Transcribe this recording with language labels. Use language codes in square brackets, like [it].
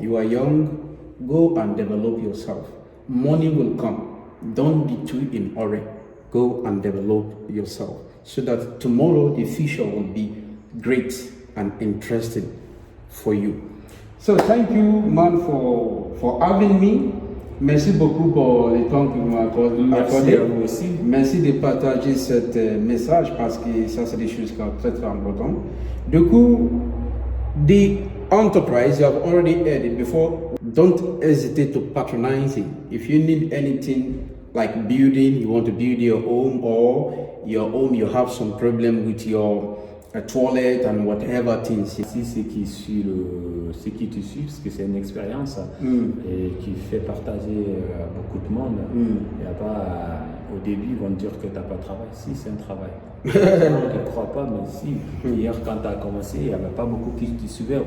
[en] You are young, go and develop yourself. Money will come. Don't be too in a hurry. Go and develop yourself so that tomorrow the future will be great and interesting for you. So thank you, man, for having me. [fr] Merci beaucoup pour le temps que vous m'accordez. Merci à vous aussi. Merci de partager ce message parce que ça, c'est des choses qui sont très, très importantes. Du coup, [en] the enterprise, you have already heard it before. Don't hesitate to patronize it. If you need anything like building, you want to build your home, or your home, you have some problem with your toilet and whatever things. [fr] Si c'est qui suit ce qui te suit, parce que c'est une expérience et qui fait partager à beaucoup de monde. Il y a pas, au début, ils vont te dire que tu n'as pas de travail. Si, c'est un travail. Je ne crois pas, mais si. Hier, quand tu as commencé, il n'y avait pas beaucoup qui te suivaient.